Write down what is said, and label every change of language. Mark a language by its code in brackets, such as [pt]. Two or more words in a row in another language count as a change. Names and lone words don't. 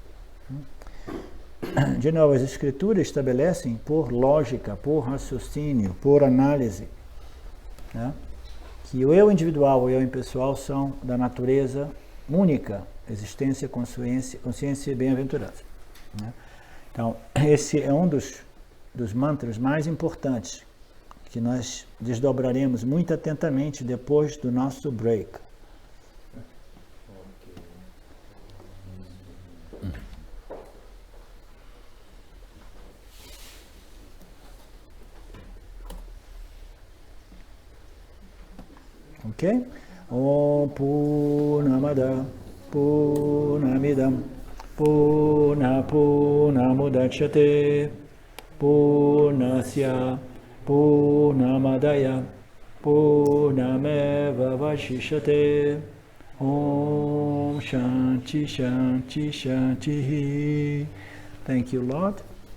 [pt] De novo, as escrituras estabelecem por lógica, por raciocínio, por análise, né, que o eu individual e o eu impessoal são da natureza única, existência, consciência e bem-aventurança, né? Então, esse é um dos mantras mais importantes que nós desdobraremos muito atentamente depois do nosso break. Ok? [sa] ॐ पूर्णमदः पूर्णमिदं पूर्णमुदच्यते पूर्णस्य पूर्णमादाय पूर्णमेव अवशिष्यते ॐ शान्तिः शान्तिः शान्तिः. [en] Thank you, Lord.